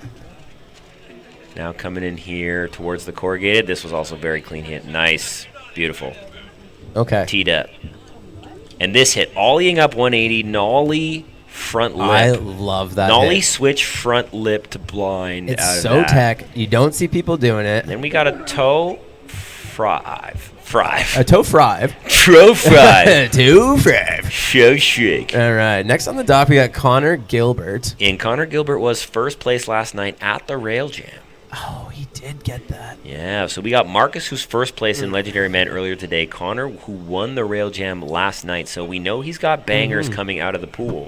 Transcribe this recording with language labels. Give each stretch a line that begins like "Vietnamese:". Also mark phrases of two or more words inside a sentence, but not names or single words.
English: Now coming in here towards the corrugated. This was also a very clean hit. Nice, beautiful. Okay. Teed up. And this hit, ollieing up 180, nollie front lip. I love that. Nollie hit. switch front lip to blind It's out of so that. tech. You don't see people doing it. Then we got a toe frive. A toe frive. Toe frive. Toe frive. Show shake. All right. Next on the dock, we got Connor Gilbert. And Connor Gilbert was first place last night at the Rail Jam. Oh, he did get that. Yeah, so we got Marcus, who's first place in Legendary Men earlier today. Connor, who won the Rail Jam last night. So we know he's got bangers coming out of the pool.